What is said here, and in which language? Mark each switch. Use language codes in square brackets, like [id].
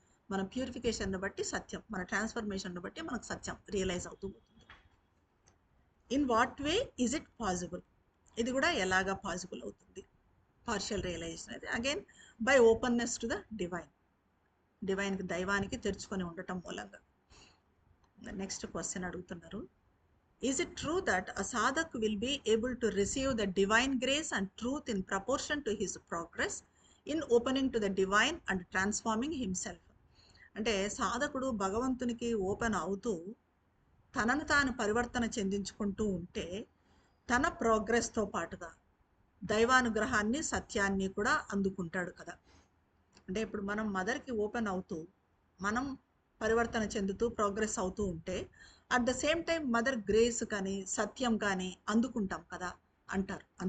[te] మన ప్యూరిఫికేషన్ని బట్టి సత్యం, మన ట్రాన్స్ఫర్మేషన్ బట్టి మనకు సత్యం రియలైజ్ అవుతూ పోతుంది. [en] In what way is it possible? [te] ఇది కూడా ఎలాగా పాసిబుల్ అవుతుంది పార్షియల్ రియలైజేషన్ అనేది? [en] Again by openness to the divine. [te] డివైన్కి, దైవానికి తెరుచుకొని ఉండటం మూలంగా. నెక్స్ట్ క్వశ్చన్ అడుగుతున్నారు. [en] Is it true that a sadhak will be able to receive the divine grace and truth in proportion to his progress in opening to the divine and transforming himself? [te] అంటే సాధకుడు భగవంతునికి open అవుతూ తనను తాను పరివర్తన చెందించుకుంటూ ఉంటే తన ప్రోగ్రెస్తో పాటుగా దైవానుగ్రహాన్ని సత్యాన్ని కూడా అందుకుంటాడు కదా. అంటే ఇప్పుడు మనం మదర్కి ఓపెన్ అవుతూ మనం పరివర్తన చెందుతూ ప్రోగ్రెస్ అవుతూ ఉంటే [en] at the same time [te] mother grace కానీ సత్యం కానీ అందుకుంటాం కదా అంటారు.